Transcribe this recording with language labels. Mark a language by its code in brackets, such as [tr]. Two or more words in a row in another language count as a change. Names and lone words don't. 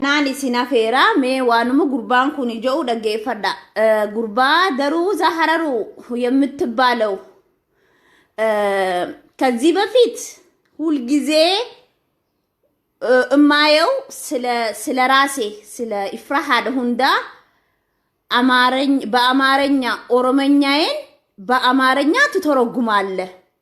[om] Nani sinafera me wanumu gurbaan kun ijoo dhageeffadha gurbaa daruuza hararu [am] የምትባለው ከዚህ በፊት ሁሉ ጊዜ እማየው ስለ ራሴ ስለ ኢፍራሃድ ሁንዳ በአማርኛ ኦሮመኛዬን በአማርኛ ትተረጉማለህ